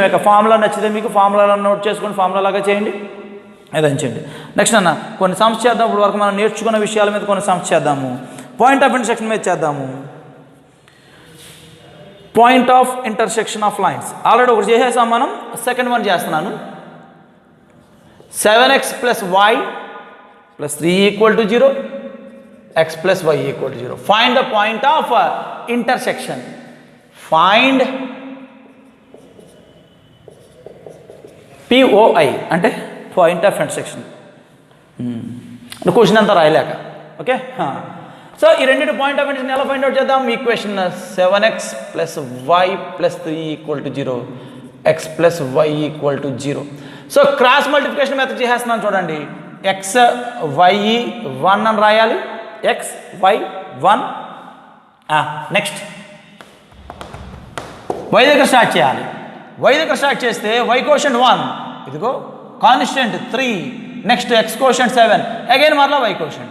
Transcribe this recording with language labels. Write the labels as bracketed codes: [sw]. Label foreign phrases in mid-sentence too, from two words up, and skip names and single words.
[te] ఇక ఫార్ములా నచ్చితే మీకు [en] formula note [te] చేసుకొని ఫార్ములా లాగా చేయండి, ఏదైనా చేయండి. నెక్స్ట్ అన్న కొన్ని సమ్స్ చేద్దాం. ఇప్పుడు వరకు మనం నేర్చుకున్న విషయాల మీద కొన్ని సమ్స్ చేద్దాము. [en] point of intersection [te] మీద చేద్దాము. [en] point of intersection of lines already [te] ఒకటి చేసేసాం మనం, [en] second one [te] చేస్తున్నాను. [en] 7x + y + 3 = 0, x + y = 0. find the point of intersection. find POI అంటే point of intersection. [te] క్వశ్చన్ అంతా రాయలేక. [en] okay, so [te] ఈ రెండింటి [en] point of intersection [te] ఎలా [en] find out [te] చేద్దాం. [en] ఈక్వేషన్ 7x + y + 3 = 0, x + y = 0. so cross multiplication method [te] చేసేస్తున్నాను చూడండి. x y 1 అని రాయాలి, x y 1. నెక్స్ట్ y దగ్గర స్టార్ట్ చేయాలి. y దగ్గర స్టార్ట్ చేస్తే [en] y coefficient [te] 1, ఇదిగో కాన్స్టెంట్ 3, [en] next x coefficient [te] 7, అగైన్ మరలా [en] y coefficient.